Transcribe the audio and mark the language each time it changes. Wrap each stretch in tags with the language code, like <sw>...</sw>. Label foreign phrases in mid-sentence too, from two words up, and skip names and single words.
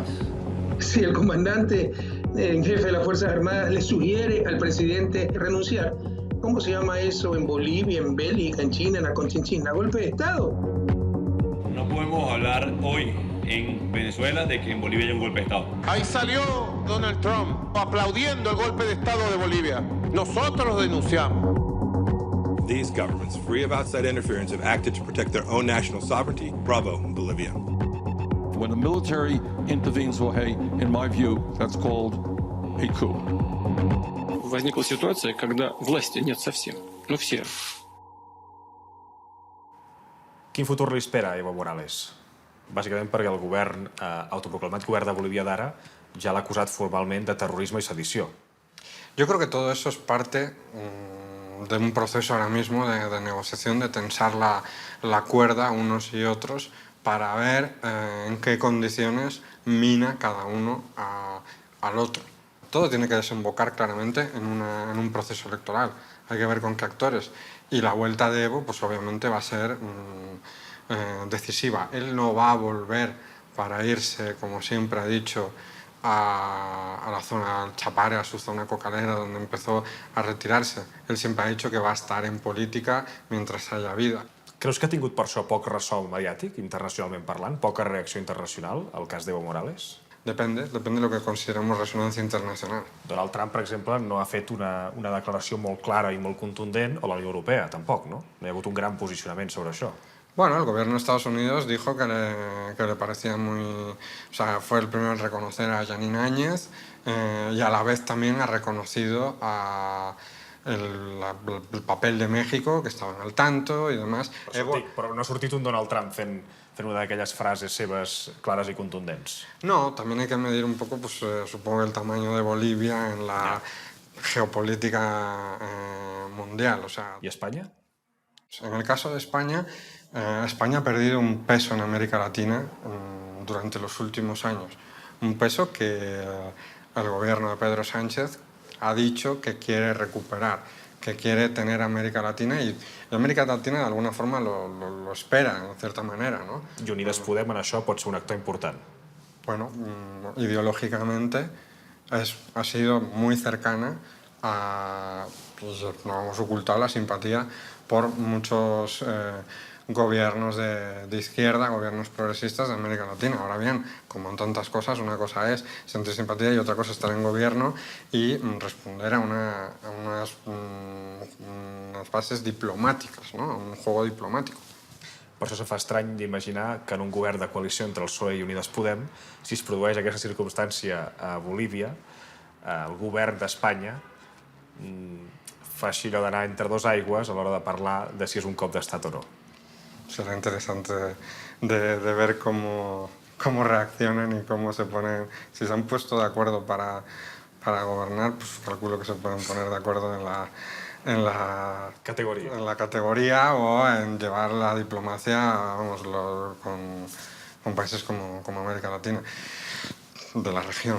<es>Si el comandante en jefe de las Fuerzas Armadas le sugiere al presidente renunciar, ¿cómo se llama eso en Bolivia, en Bélgica, en China, en la Conchinchina? ¿Golpe de Estado? No podemos hablar hoy en Venezuela de que en Bolivia hay un golpe de Estado. Ahí salió Donald Trump aplaudiendo el golpe de Estado de Bolivia. Nosotros lo denunciamos.</es> <en>These governments, free of outside interference, have acted to protect their own national sovereignty. Bravo, Bolivia. When the military intervenes, Jorge, in my view, that's called a coup.</en> <ru>Возникла ситуация, когда власти нет совсем. Ну, все.</ru> <ca>Quin futur li espera a Evo Morales? Bàsicament perquè el govern, autoproclamat govern de Bolívia d'ara, ja l'ha acusat formalment de terrorisme i sedició.</ca> <es>Yo creo que todo eso es parte de un proceso ahora mismo de negociación, de tensar la cuerda unos y otros para ver en qué condiciones mina cada uno al otro. Todo tiene que desembocar claramente en un proceso electoral. Hay que ver con qué actores. Y la vuelta de Evo, pues obviamente va a ser decisiva. Él no va a volver para irse, como siempre ha dicho, a la zona del Chapare, a su zona cocalera, donde empezó a retirarse. Él siempre ha dicho que va a estar en política mientras haya vida.</es> <ca>Creus que ha tingut per això poc ressò mediàtic, internacionalment parlant? Poca reacció internacional al cas d'Evo Morales?</ca> <es>Depende de lo que consideremos resonancia internacional.</es> <ca>Donald Trump, per exemple, no ha fet una declaració molt clara i molt contundent, o la Unió Europea, tampoc, no? No hi ha hagut un gran posicionament sobre això.</ca> <es>Bueno, el gobierno de Estados Unidos dijo que le parecía muy... O sea, fue el primero en reconocer a Jeanine Áñez y a la vez también ha reconocido el papel de México, que estaban al tanto y demás.</es> <ca>Però no ha sortit un Donald Trump fent una d'aquelles frases seves clares y contundents.</ca> <es>No, también hay que medir un poco, pues supongo, el tamaño de Bolivia en la geopolítica mundial. O sea, ¿Y España? En el caso de España, España ha perdido un peso en América Latina durante los últimos años. Un peso que el gobierno de Pedro Sánchez ha dicho que quiere recuperar, que quiere tener América Latina y América Latina de alguna forma lo espera, en cierta manera, ¿no?</es> <ca>I Unides Podem en això pot ser un actor important.</ca> <es>Bueno, ideológicamente ha sido muy cercana a... Pues no hemos ocultado la simpatía por muchos gobiernos de izquierda, gobiernos progresistas de América Latina. Ahora bien, como en tantas cosas, una cosa es sentir simpatía y otra cosa estar en gobierno y responder a unas bases diplomáticas, ¿no? A un juego diplomático.</es> <ca>Per això se fa estrany d'imaginar que en un govern de coalició entre el PSOE i Unides Podem, si es produeix aquesta circumstància a Bolívia, el govern d'Espanya faci allò d'anar entre dos aigües a l'hora de parlar de si és un cop d'estat o no.</ca> <es>Será interesante de ver cómo reaccionan y cómo se ponen. Si se han puesto de acuerdo para gobernar, pues calculo que se pueden poner de acuerdo en la categoría o en llevar la diplomacia, vamos, con países como América Latina, de la región.</es>